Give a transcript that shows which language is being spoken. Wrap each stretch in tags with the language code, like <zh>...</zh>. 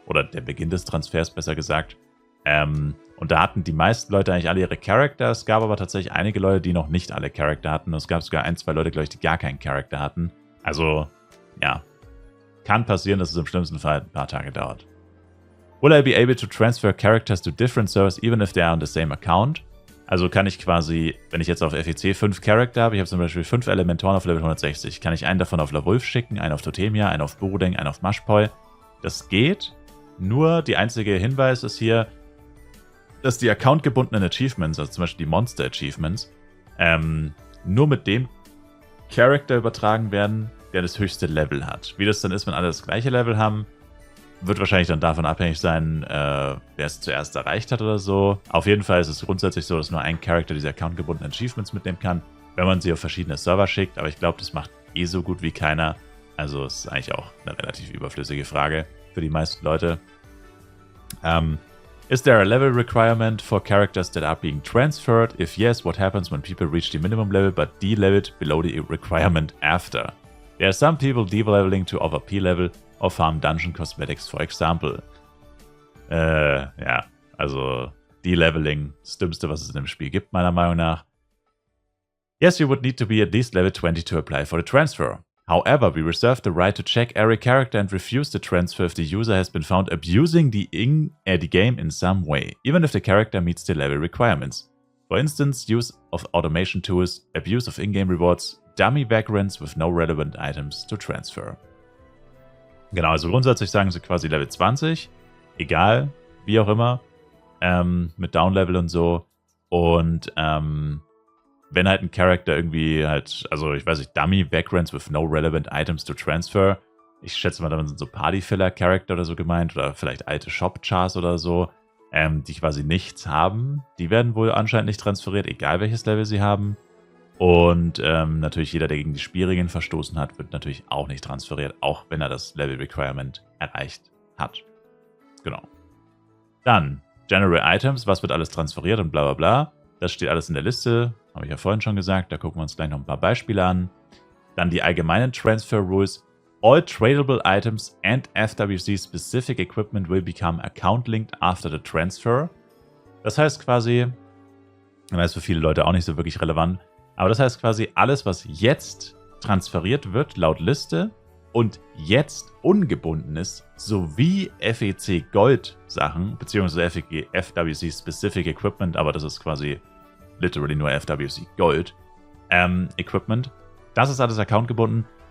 <de>Oder der Beginn des Transfers, besser gesagt. Und da hatten die meisten Leute eigentlich alle ihre Charakter. Es gab aber tatsächlich einige Leute, die noch nicht alle Charakter hatten. Es gab sogar 1, 2 Leute, glaube ich, die gar keinen Charakter hatten. Also, ja. Kann passieren, dass es im schlimmsten Fall ein paar Tage dauert.</de> <en>Will I be able to transfer characters to different servers even if they are on the same account?</en> <de>Also kann ich quasi, wenn ich jetzt auf FEC 5 Charakter habe, ich habe zum Beispiel 5 Elementoren auf Level 160, kann ich einen davon auf Lawulf schicken, einen auf Totemia, einen auf Burudeng, einen auf Mashpoi. Das geht, nur die einzige Hinweis ist hier, dass die accountgebundenen Achievements, also zum Beispiel die Monster Achievements, nur mit dem Charakter übertragen werden, der das höchste Level hat. Wie das dann ist, wenn alle das gleiche Level haben, wird wahrscheinlich dann davon abhängig sein, wer es zuerst erreicht hat oder so. Auf jeden Fall ist es grundsätzlich so, dass nur ein Charakter diese accountgebundenen Achievements mitnehmen kann, wenn man sie auf verschiedene Server schickt. Aber ich glaube, das macht eh so gut wie keiner. Also ist eigentlich auch eine relativ überflüssige Frage für die meisten Leute.</de> <en>Is there a level requirement for characters that are being transferred? If yes, what happens when people reach the minimum level but de-leveled below the requirement after? There are some people de-leveling to over P-level or farm Dungeon Cosmetics, for example.</en> <de>Ja, also de-leveling, das Dümmste, was es in dem Spiel gibt, meiner Meinung nach.</de> <en>Yes, you would need to be at least level 20 to apply for the transfer. However, we reserve the right to check every character and refuse the transfer if the user has been found abusing the game in some way, even if the character meets the level requirements. For instance, use of automation tools, abuse of in-game rewards, dummy vagrants with no relevant items to transfer.</en> <de>Genau, also grundsätzlich sagen sie quasi Level 20, egal, wie auch immer, mit Downlevel und so. Und wenn halt ein Charakter irgendwie halt, also ich weiß nicht,</de> <en>Dummy Vagrants with no relevant items to transfer.</en> <de>Ich schätze mal, damit sind so Party-Filler-Charakter oder so gemeint oder vielleicht alte Shop-Chars oder so, die quasi nichts haben. Die werden wohl anscheinend nicht transferiert, egal welches Level sie haben. Und natürlich jeder, der gegen die Spielregeln verstoßen hat, wird natürlich auch nicht transferiert, auch wenn er das Level-Requirement erreicht hat. Genau. Dann General Items, was wird alles transferiert und bla bla bla. Das steht alles in der Liste, habe ich ja vorhin schon gesagt. Da gucken wir uns gleich noch ein paar Beispiele an. Dann die allgemeinen Transfer Rules.</de> <en>All tradable items and FWC-specific equipment will become account-linked after the transfer.</en> <de>Das heißt quasi, das ist für viele Leute auch nicht so wirklich relevant, aber das heißt quasi, alles, was jetzt transferiert wird, laut Liste, und jetzt ungebunden ist, sowie FEC Gold Sachen, beziehungsweise FWC Specific Equipment, aber das ist quasi literally nur FWC Gold Equipment, das ist alles accountgebunden.</de>